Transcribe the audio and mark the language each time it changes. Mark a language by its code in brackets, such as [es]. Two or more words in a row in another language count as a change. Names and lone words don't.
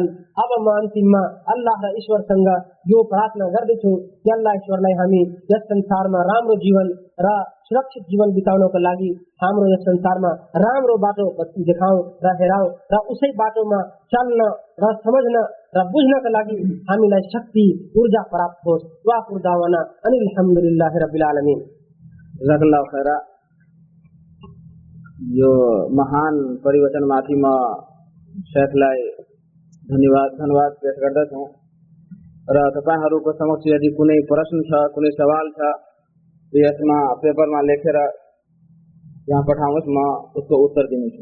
[ne] अब म अन्तिममा अल्लाह र ईश्वरसँग यो प्रार्थना गर्दछु कि अल्लाह ईश्वरलाई हामी यस संसारमा राम्रो जीवन र सुरक्षित जीवन बिताउनको लागि हाम्रो यस संसारमा राम्रो बाटो देखाऊ र हेराऊ र उसै बाटोमा चल्न र समझ्न र बुझ्नका लागि हामीलाई शक्ति ऊर्जा प्राप्त होस्। [ar] وآخر دعوانا أن الحمد لله رب العالمين. جزاك الله خيرا. [ne] यो महान परिवचन माथि म शेखलाई धन्यवाद पेश गर्दछु र तपाईहरुको समक्ष यदि कुनै प्रश्न छ, कुनै सवाल छ तो यसमा पेपरमा लेखेर यहाँ पठाउनुहोस्, म उसको उत्तर दिनेछु।